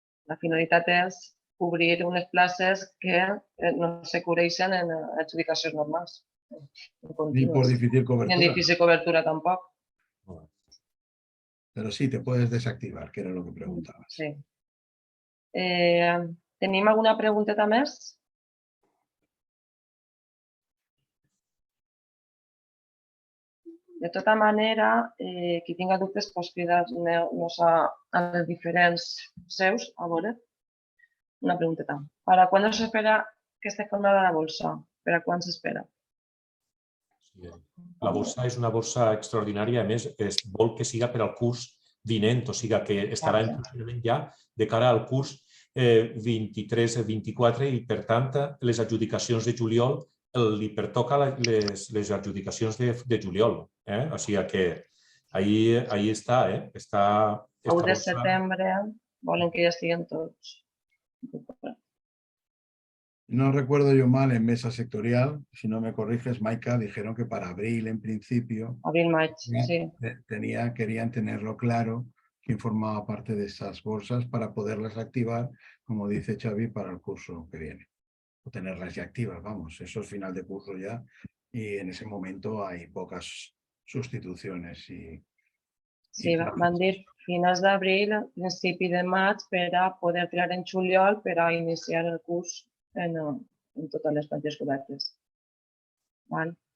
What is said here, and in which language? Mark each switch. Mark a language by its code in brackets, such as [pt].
[ca] La finalitat és cobrir unes places que no se cobreixen en adjudicacions normals. [es] Ni por difícil [ca] Ni en [es] cobertura. [ca] difícil cobertura tampoc. [es] Pero sí, te puedes desactivar, que era lo que preguntabas. Sí. [ca] Tenim alguna pregunteta més? De tota manera, qui tinga dubtes pot cridar-nos a les diferents seus. A veure, una pregunteta. [es] ¿Para cuándo se espera que esté formada la bolsa? ¿Para cuándo se espera? [ca] La borsa és una borsa extraordinària, a més, es vol que siga per al curs vinent, o sigui que estarà en funcionament ja de cara al curs 23-24, i per tant les adjudicacions de juliol li pertoca les adjudicacions de juliol. O sigui que ahí està. El 1 de setembre volen que ja estiguin tots. [es] No recuerdo yo mal, en mesa sectorial, si no me corriges, Maika, dijeron que para abril, en principio, [ca] Abril-maig, sí. [es] querían tenerlo claro quién formaba parte de esas bolsas para poderlas activar, como dice Xavi, para el curso que viene. O tenerlas ya activas, vamos, eso es final de curso ya, y en ese momento hay pocas sustituciones. [ca] Sí, van dir finals d'abril, principi de maig, per a poder triar en juliol per a iniciar el curs en totes les plantilles cobertes. Val?